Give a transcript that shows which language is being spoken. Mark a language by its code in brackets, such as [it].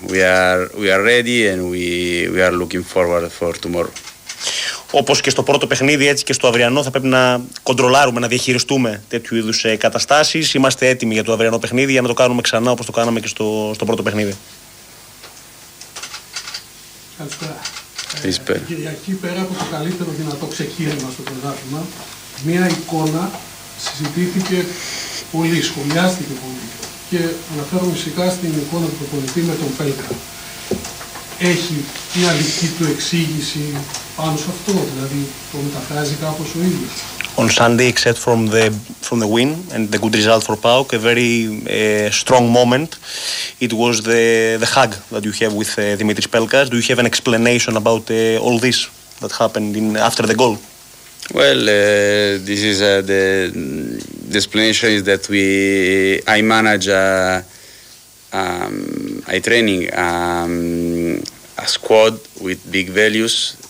[en] We are ready and we are looking forward for tomorrow. [el] Όπως και στο πρώτο παιχνίδι, έτσι και στο αυριανό θα πρέπει να κοντρολάρουμε, να διαχειριστούμε τέτοιου είδους καταστάσεις. Είμαστε έτοιμοι για το αυριανό παιχνίδι, για να το κάνουμε ξανά όπως το κάναμε και στο πρώτο παιχνίδι. Καλησπέρα. Καλησπέρα. Κυριακή, πέρα από το καλύτερο δυνατό ξεκίνημα στο πρωτάθλημα, μία εικόνα συζητήθηκε πολύ, σχολιάστηκε πολύ. Και αναφέρομαι φυσικά στην εικόνα του προπονητή με τον Πέλκα. Έχει μια δική του εξήγηση πάνω σε αυτό, δηλαδή το μεταφράζει κάπως ο ίδιος? [en] On Sunday, except from the win and the good result for PAOK, a very strong moment, it was the hug that you have with Dimitris Pelkas. Do you have an explanation about all this that happened after the goal? Well, this is the explanation is that I manage I training a squad with big values.